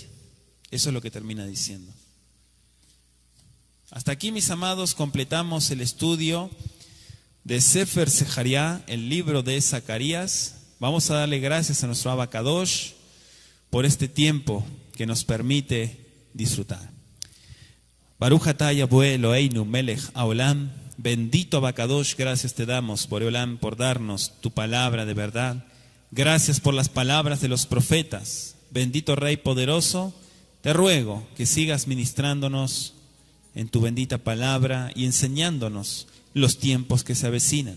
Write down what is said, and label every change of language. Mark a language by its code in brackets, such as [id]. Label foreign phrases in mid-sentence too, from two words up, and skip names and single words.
[es] Eso es lo que termina diciendo. Hasta aquí, mis amados, completamos el estudio de Sefer Zechariah, el libro de Zacarías. Vamos a darle gracias a nuestro [he] אבא קדוש [es] por este tiempo que nos permite disfrutar. [he] ברוך אתה יהוה אלהינו מלך העולם. [es] Bendito [he] אבא קדוש, [es] gracias te damos, Boreolam, por darnos tu palabra de verdad. Gracias por las palabras de los profetas. Bendito Rey poderoso, te ruego que sigas ministrándonos en tu bendita palabra y enseñándonos los tiempos que se avecinan.